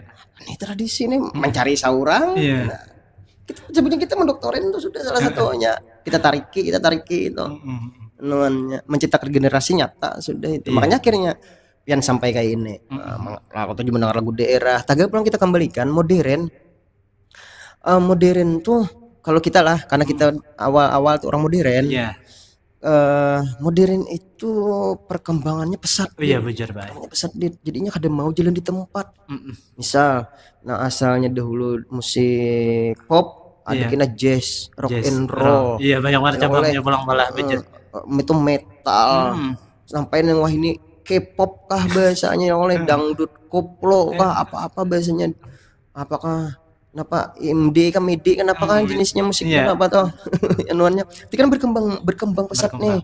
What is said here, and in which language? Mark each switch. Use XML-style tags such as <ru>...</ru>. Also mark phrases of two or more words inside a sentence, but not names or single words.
<bjn>Ini tradisi nih mencari saurang.</bjn> <id>Iya. Nah, sebenarnya kita mendoktorin itu sudah salah satunya.</id> <bjn>Kita tariki itu.</bjn> <id>Namanya menciptakan generasi nyata sudah itu.</id> <bjn>Makanya akhirnya pian sampai kayak ini. Aku tuh mendengar lagu daerah. Tagap pulang kita kembalikan modern. Modern tuh kalau kita lah, karena kita awal-awal tuh orang modern.</bjn> <id>Iya. Modern itu perkembangannya pesat. Iya benar Pak.</id> <bjn>Pesat jadinya kada mau jalan di tempat.</bjn> <id>Misal, nah asalnya dahulu musik pop, ada kena jazz,</id> <en>rock and roll.</en> <id>Iya banyak banget cabangnya pulang malah benar. Itu metal.</id> <bjn>Sampai yang wah ini K-pop kah bahasanya oleh dangdut koplo kah apa-apa bahasanya.</bjn> <id>Apakah kenapa MD kan MD kan apakah jenisnya musiknya apa toh anuannya itu kan berkembang pesat nih.</id>